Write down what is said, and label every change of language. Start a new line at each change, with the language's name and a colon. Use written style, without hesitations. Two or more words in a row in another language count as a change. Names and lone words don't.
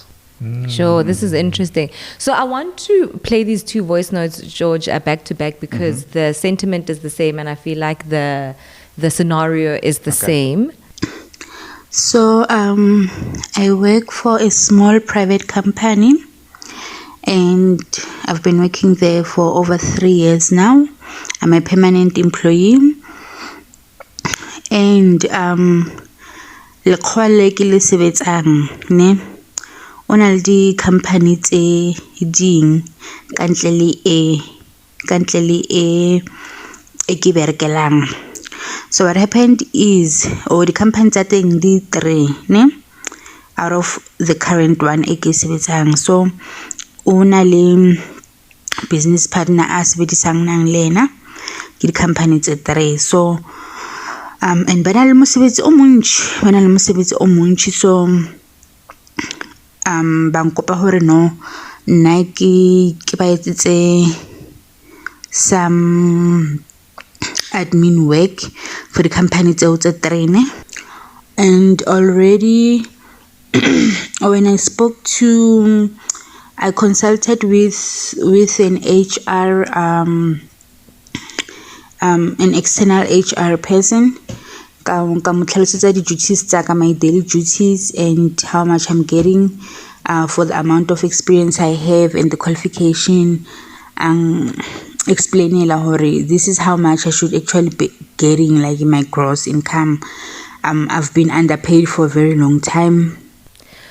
English: Sure, this is interesting. So I want to play these two voice notes, George, back to back, because the sentiment is the same and I feel like the scenario is the same. So I work for a small private company and I've been working there for over 3 years now. I'm a permanent employee, and
Southern Sotho: lekgwa le ke le sebetsang ne o na le di-company tse ding ka ntle le e ke berekelang.
English: So what happened is, the company
Southern Sotho: tsa teng di 3 ne
English: out of the current one
Southern Sotho: e ke sebetsang. So o na le
English: business partner
Southern Sotho: a sebedisang nang le ena ke di-company tse 3. So and ba na le mosebetsi o montši, so ba nkopa hore no nna ke ba etsetse
English: some admin work for the company
Southern Sotho: tseo tse 3 ne.
English: And already when I consulted with an HR an external HR person,
Southern Sotho: ka mo tlhalosetsa di-duties tsaka,
English: my daily duties and how much I'm getting for the amount of experience I have and the qualification, explaining hore this is how much I should actually be getting, like my gross income. I've been underpaid for a very long time.